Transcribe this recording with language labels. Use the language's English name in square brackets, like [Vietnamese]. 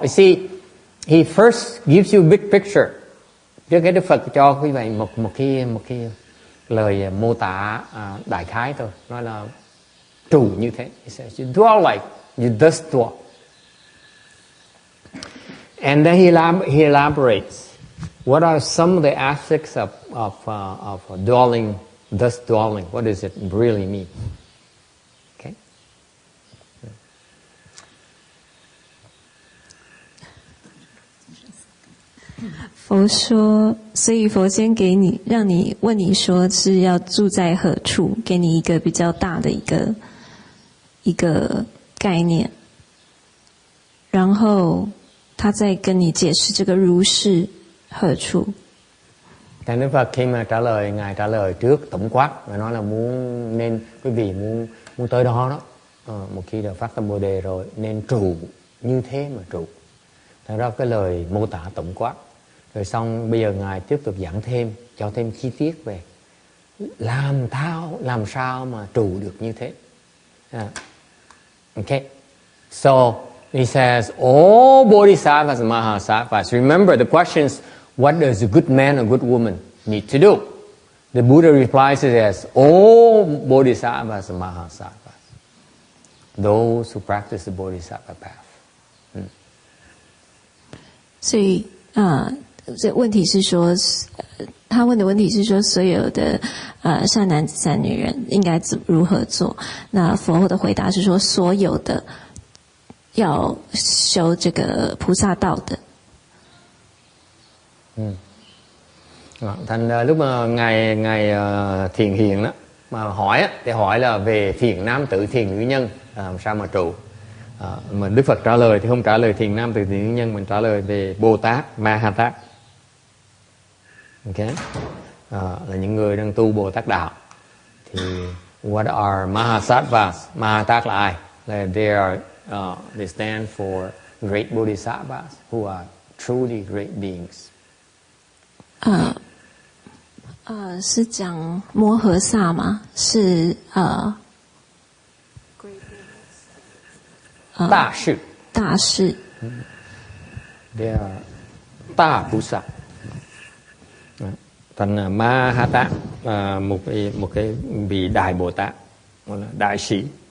[English] You see, he first gives you a big picture. [Vietnamese] Trước cái Đức Phật cho quý vị một cái lời mô tả đại khái thôi. Nói là trụ như thế. [English] He says, you dwell like, you thus dwell. And then he elaborates. What are some of the aspects of dwelling, thus dwelling? What does it really mean? Okay. [Chinese] 「佛说，所以佛先给你，让你问你说是要住在何处，给你一个比较大的一个概念，然后他再跟你解释这个如是何处。 [Vietnamese] Thầy Đức Phật khi mà Ngài trả lời trước tổng quát và nói là nên quý vị muốn tới đó đó, một khi đã phát tâm Bồ Đề rồi nên trụ như thế mà trụ. Thật ra cái lời mô tả tổng quát. Rồi xong bây giờ Ngài tiếp tục giảng thêm, cho thêm chi tiết về làm sao mà trụ được như thế. [English] Okay, so he says all bodhisattvas and mahasattvas. Remember the question is, what does a good man or good woman need to do? The Buddha replies as all bodhisattvas and mahasattvas, those who practice the bodhisattva path. [Chinese] 所以这问题是说，他问的问题是说，所有的善男子善女人应该如何做？那佛的回答是说，所有的要修这个菩萨道的。 [Vietnamese] Thành lúc mà ngài thiền hiền đó mà hỏi thì hỏi là về thiền nam tự thiền nữ nhân làm sao mà trụ. Mà Đức Phật trả lời thì không trả lời thiền nam tự thiền nữ nhân, mình trả lời về Bồ Tát Mahatát. Okay, là những người đang tu Bồ Tát đạo. Thì [English] what are Mahasattvas? [Vietnamese] Mahatát là ai? [English] Là they stand for great bodhisattvas who are truly great beings. [Chinese] 是讲摩诃萨吗？是大士。大士。 [English] They are 大菩萨. [Vietnamese] Thành Mahata, một cái vị đại Bồ Tát, gọi là đại sĩ.